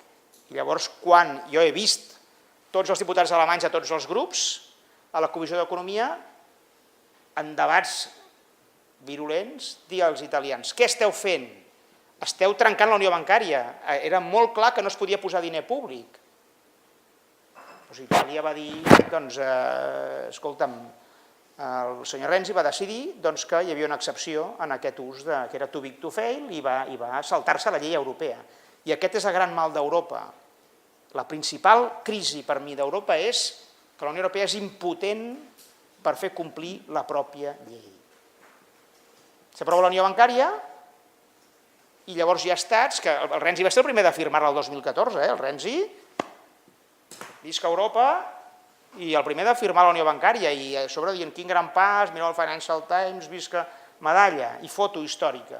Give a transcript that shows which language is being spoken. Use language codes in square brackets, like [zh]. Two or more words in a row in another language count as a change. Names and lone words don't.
[ca] I llavors, quan jo he vist tots els diputats alemanys a tots els grups, a la Comissió d'Economia, en debats virulents, dir als italians, què esteu fent? Esteu trencant la unió bancària. Era molt clar que no es podia posar diner públic. Doncs Itàlia va dir, escolta'm, el senyor Renzi va decidir que hi havia una excepció en aquest ús que era [en] too big to fail [ca] i va saltar-se la llei europea. I aquest és el gran mal d'Europa. La principal crisi per mi d'Europa és que la Unió Europea és impotent per fer complir la pròpia llei. S'aprova la unió bancària i llavors hi ha estats que el Renzi va ser el primer de firmar-la el 2014, el Renzi, visca Europa, i el primer de firmar la unió bancària i a sobre dient quin gran pas, mireu el Financial Times, visca medalla i foto històrica.